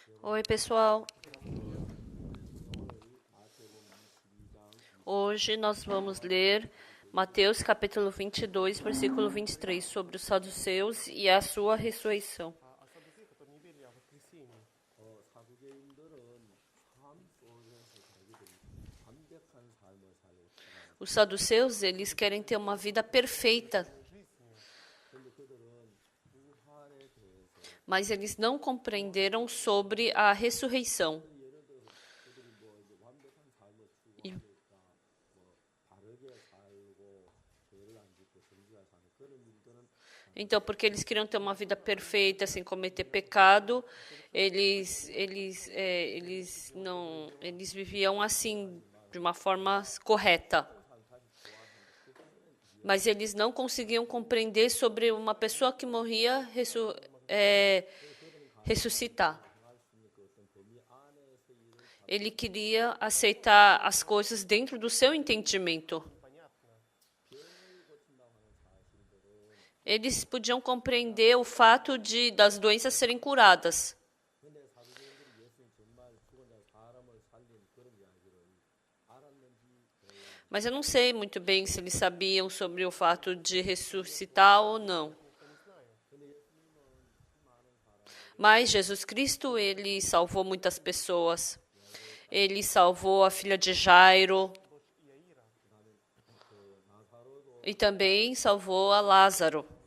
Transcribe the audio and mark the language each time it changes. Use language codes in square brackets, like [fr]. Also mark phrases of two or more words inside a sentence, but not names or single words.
[pt] Oi, pessoal. Hoje nós vamos ler Mateus capítulo 22, versículo 23, sobre os saduceus e a sua ressurreição. [ko] 사두개, [ru] которые не верили о воскресении. [ko] 사두개인들은 삶 속에서 자기들이 완벽한 삶을 살고 싶어요. [pt] Os saduceus, eles querem ter uma vida perfeita, [ko] 그런데 그들은 부활에 대해서 [pt] mas eles não compreenderam sobre a ressurreição. [ko] 예를 들어서 그들이 이제 완벽한 삶을 이- 추구하니까 바르게 살고 죄를 안 짓고 정직하게 사는 그런 일들은 [pt] Então, porque eles queriam ter uma vida perfeita, sem cometer pecado, eles viviam assim, de uma forma correta. Mas eles não conseguiam compreender sobre uma pessoa que morria ressuscitar. Ele queria aceitar as coisas dentro do seu entendimento. Eles podiam compreender o fato das doenças serem curadas. [ko] 근데 사두개인들이 예수님 정말 죽은 자 사람을 살린 그런 이야기를 알았는지 [pt] Mas eu não sei muito bem se eles sabiam sobre o fato de ressuscitar ou não. Mas Jesus Cristo, ele salvou muitas pessoas. Ele salvou a filha de Jairo. E também salvou a Lázaro.